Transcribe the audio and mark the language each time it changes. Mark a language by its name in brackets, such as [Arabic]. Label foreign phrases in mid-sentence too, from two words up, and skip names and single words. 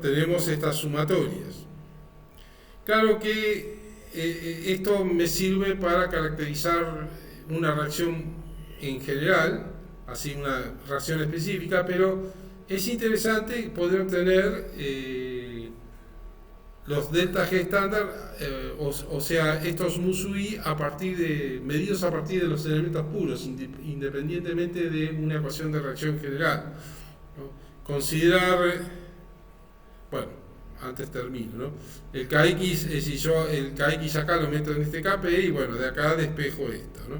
[Spanish] Tenemos estas sumatorias. Claro que esto me sirve para caracterizar una reacción en general, así una reacción específica, pero es interesante poder obtener los delta G estándar, o sea, estos nu sub i medidos a partir de los elementos puros, independientemente de una ecuación de reacción general, ¿no? Considerar, bueno, antes termino, ¿no? El KX, si yo el KX acá lo meto en este Kp, y bueno, de acá despejo esto, ¿no?